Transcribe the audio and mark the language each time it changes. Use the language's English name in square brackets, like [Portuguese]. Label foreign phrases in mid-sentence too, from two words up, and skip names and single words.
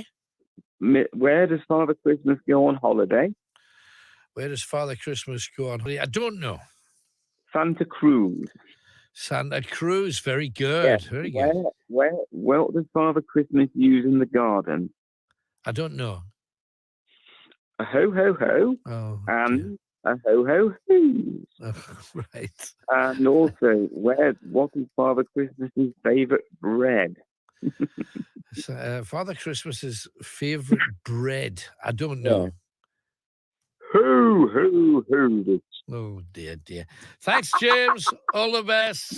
[English] Where does Father Christmas go on holiday? Where does Father Christmas go on holiday? I don't know. Santa Cruz. Santa Cruz, very good, very good. What does Father Christmas use in the garden? I don't know. A ho ho ho, and a ho ho ho. Oh, right. And also, what is Father Christmas's favourite bread? Father Christmas's favourite bread? I don't know. Ho ho ho. Oh dear. Thanks, James. All the best.